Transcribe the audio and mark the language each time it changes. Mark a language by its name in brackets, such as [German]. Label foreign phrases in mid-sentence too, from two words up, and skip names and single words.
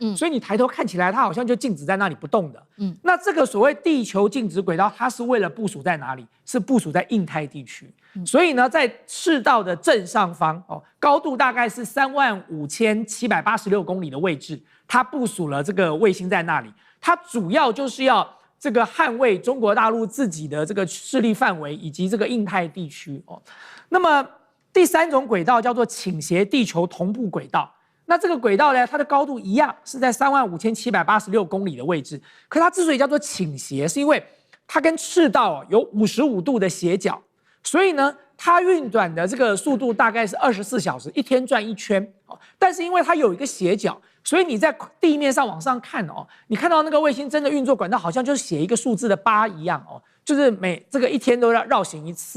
[Chinese] 所以你抬頭看起來，它好像就靜止在那裡不動的。那這個所謂地球靜止軌道，它是為了部署在哪裡？是部署在印太地區。所以呢，在赤道的正上方哦，高度大概是35786公里的位置，它部署了這個衛星在那裡。它主要就是要這個捍衛中國大陸自己的這個勢力範圍以及這個印太地區哦。那麼第3種軌道叫做傾斜地球同步軌道。那這個軌道呢，它的高度一樣是在35786公里的位置。可它之所以叫做傾斜，是因為它跟赤道有55度的斜角，所以呢，它運轉的這個速度大概是24小時，一天轉一圈。但是因為它有一個斜角，所以你在地面上往上看哦，你看到那個衛星真的運作管道好像就是寫一個數字的8一樣哦，就是每這個一天都要繞行一次。